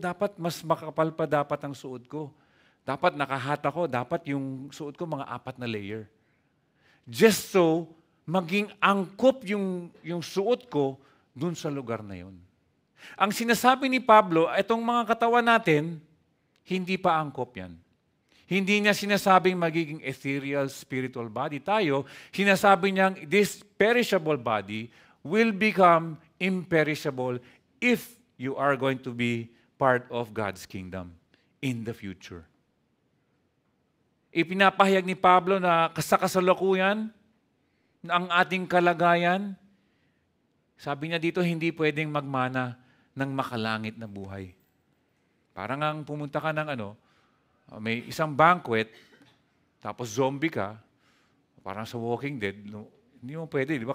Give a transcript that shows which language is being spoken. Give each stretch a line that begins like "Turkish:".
Filipino: Dapat mas makapal pa dapat ang suot ko. Dapat nakahata ko, dapat yung suot ko mga 4 na layer. Just so, maging angkop yung suot ko dun sa lugar na yun. Ang sinasabi ni Pablo, itong mga katawan natin, hindi pa angkop yan. Hindi niya sinasabing magiging
English: ethereal, spiritual body
Filipino: tayo. Sinasabi niyang
English: this perishable body will become imperishable if you are going to be part of God's kingdom in the future.
Filipino: Ipinapahayag ni Pablo na sa kasalukuyan, na ang ating kalagayan, sabi niya dito, hindi pwedeng magmana ng makalangit na buhay. Parang ang pumunta ka ng may isang banquet, tapos zombie ka, parang sa Walking Dead, hindi mo pwede. Di ba?